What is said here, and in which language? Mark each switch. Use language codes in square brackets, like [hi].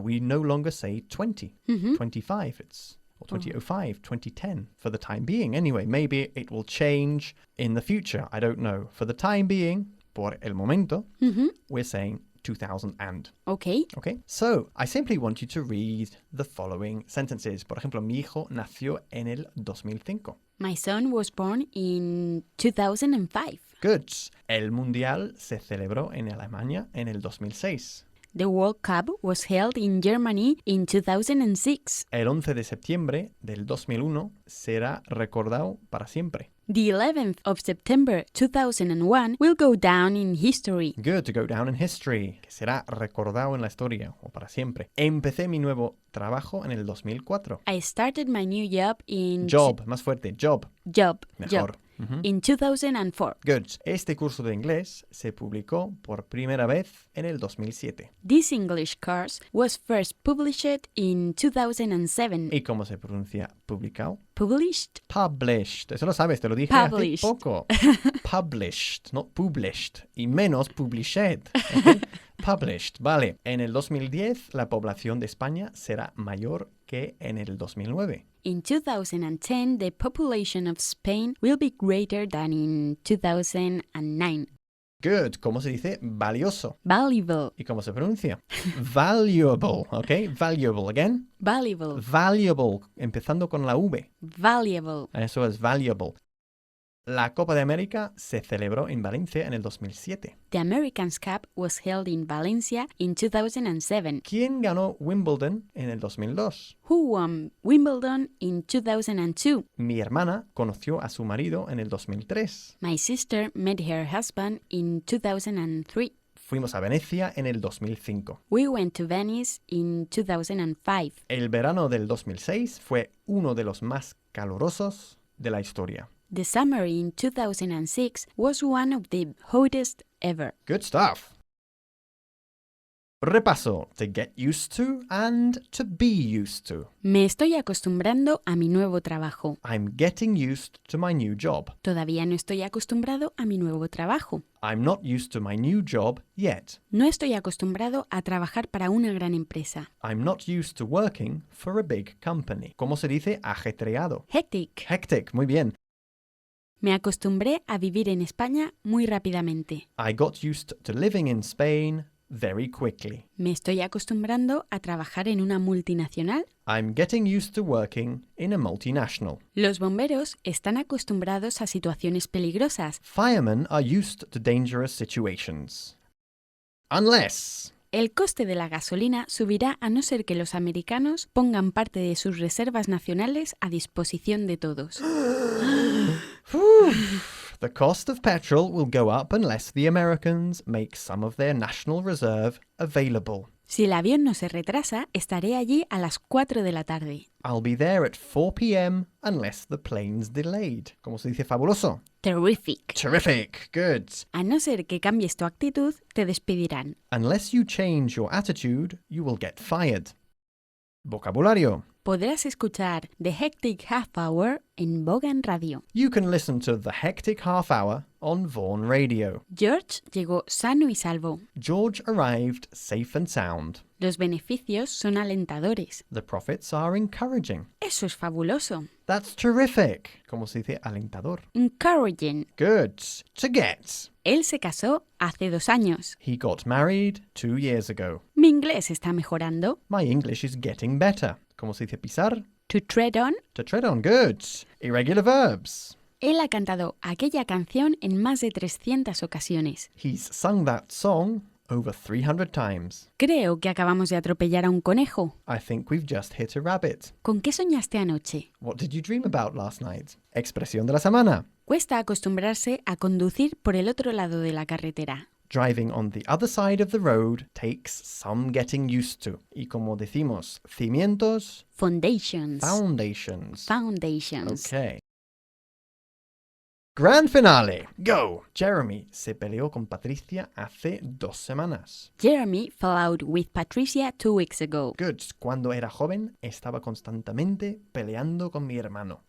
[en] We no longer say 20, 25. It's or 2005, 2010 for the time being. Anyway, maybe it will change in the future. I don't know. For the time being, [es] por el momento, [en] we're saying 2000 and. Okay. Okay, so I simply want you to read the following sentences. [es] Por ejemplo, mi hijo nació en el 2005. [en] My son was born in 2005. Good. [es] El Mundial se celebró en Alemania en el 2006. [en] The World Cup was held in Germany in 2006. [es] El 11 de septiembre del 2001 será recordado para siempre. [en] The 11th of September 2001 will go down in history. Good, to go down in history. [es] Que será recordado en la historia o para siempre. Empecé mi nuevo trabajo en el 2004. [en] I started my new job in... [es] Job, más fuerte, job. [en] Job. [es] Mejor. [en] In 2004. Good. [es] Este curso de inglés se publicó por primera vez en el 2007. [en] This English course was first published in 2007. [es] ¿Y cómo se pronuncia publicado? [en] Published? [es] Published. Eso lo sabes, te lo dije [en] Published. [es] hace poco. [en] Published, no published. [es] Y menos published. ¿Okay? Published, vale. En el 2010 la población de España será mayor que en el 2009. [en] In 2010, the population of Spain will be greater than in 2009. Good. [es] ¿Cómo se dice? Valioso. [en] Valuable. [es] ¿Y cómo se pronuncia? Valuable, ¿ok? Valuable, again. [en] Valuable. [es] Valuable, empezando con la V. [en] Valuable. [es] Eso es valuable. La Copa de América se celebró en Valencia en el 2007. [en] The America's Cup was held in Valencia in 2007. [es] ¿Quién ganó Wimbledon en el 2002? [en] Who won Wimbledon in 2002? [es] Mi hermana conoció a su marido en el 2003. [en] My sister met her husband in 2003. [es] Fuimos a Venecia en el 2005. [en] We went to Venice in 2005. [es] El verano del 2006 fue uno de los más calurosos de la historia. [en] The summer in 2006 was one of the hottest ever. Good stuff. Repaso. To get used to and to be used to. [es] Me estoy acostumbrando a mi nuevo trabajo. [en] I'm getting used to my new job. [es] Todavía no estoy acostumbrado a mi nuevo trabajo. [en] I'm not used to my new job yet. [es] No estoy acostumbrado a trabajar para una gran empresa. [en] I'm not used to working for a big company. [es] ¿Cómo se dice ajetreado? [en] Hectic. [es] Hectic, muy bien. Me acostumbré a vivir en España muy rápidamente. [en] I got used to living in Spain very quickly. [es] Me estoy acostumbrando a trabajar en una multinacional. [en] I'm getting used to working in a multinational. [es] Los bomberos están acostumbrados a situaciones peligrosas. [en] Firemen are used to dangerous situations. Unless... [es] El coste de la gasolina subirá a no ser que los americanos pongan parte de sus reservas nacionales a disposición de todos. [en] The cost of petrol will go up unless the Americans make some of their national reserve available. [es] Si el avión no se retrasa, estaré allí a las 4 de la tarde. [en] I'll be there at 4 p.m. unless the plane's delayed. [es] ¿Cómo se dice fabuloso? [en] Terrific. Terrific. Good. [es] A no ser que cambies tu actitud, te despedirán. [en] Unless you change your attitude, you will get fired. [es] Vocabulario. Podrás escuchar The Hectic Half Hour en Vaughan Radio. [en] You can listen to The Hectic Half Hour on Vaughan Radio. [es] George llegó sano y salvo. [en] George arrived safe and sound. [es] Los beneficios son alentadores. [en] The profits are encouraging. [es] Eso es fabuloso. [en] That's terrific. [es] ¿Cómo se dice alentador? [en] Encouraging. Good. To get. [es] Él se casó hace 2 años. [en] He got married 2 years ago. [es] Mi inglés está mejorando. [en] My English is getting better. [es] ¿Cómo se dice pisar? [en] To tread on. To tread on. Good. Irregular verbs. [es] Él ha cantado aquella canción en más de 300 ocasiones. [en] He's sung that song over 300 times. [es] Creo que acabamos de atropellar a un conejo. [en] I think we've just hit a rabbit. [es] ¿Con qué soñaste anoche? [en] What did you dream about last night? [es] Expresión de la semana. Cuesta acostumbrarse a conducir por el otro lado de la carretera. [en] Driving on the other side of the road takes some getting used to. [es] Y como decimos, cimientos, [en] Foundations. foundations. Foundations. Okay. Grand finale. Go. [es] Jeremy se peleó con Patricia hace 2 semanas. [en] Jeremy fell out with Patricia 2 weeks ago. Good. [es] Cuando era joven, estaba constantemente peleando con mi hermano.